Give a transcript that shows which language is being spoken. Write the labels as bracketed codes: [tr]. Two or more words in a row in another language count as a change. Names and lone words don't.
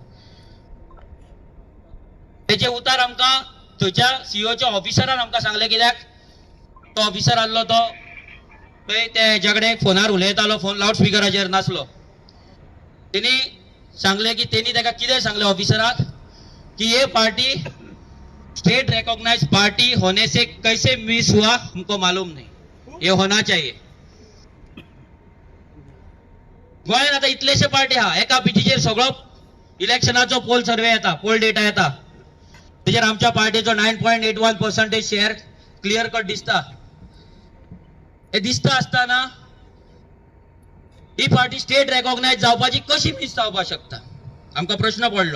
[kok] तेचे उतर आमकां थंयच्या सीओच्या ऑफिसरान आमकां सांगलें, कित्याक तो ऑफिसर आसलो तो थंय ते हेच्या कडेन फोनार उलयतालो, फोन लावड स्पिकराचेर नासलो. तेणी सांगलें की तेणी ताका कितें सांगलें ऑफिसराक की [hi] ये पार्टी [en] state recognise [hi] पार्टी होने से कैसे मिस हुआ हमको मालूम नहीं, ये होना चाहिए. [kok] गोंयांत आतां इतलेशे पार्टी आहा, एका पिटीचेर सगळो इलेक्शनाचो पोल सर्वे येता, पोल डेटा येता. तेजेर आमच्या पार्टीचो 9.81% शेअर [en] clear cut [kok] दिसता. हे दिसता आसतना ही पार्टी [en] state recognise [kok] जावपाची कशी मिस जावपाक शकता, आमकां प्रश्न पडलो.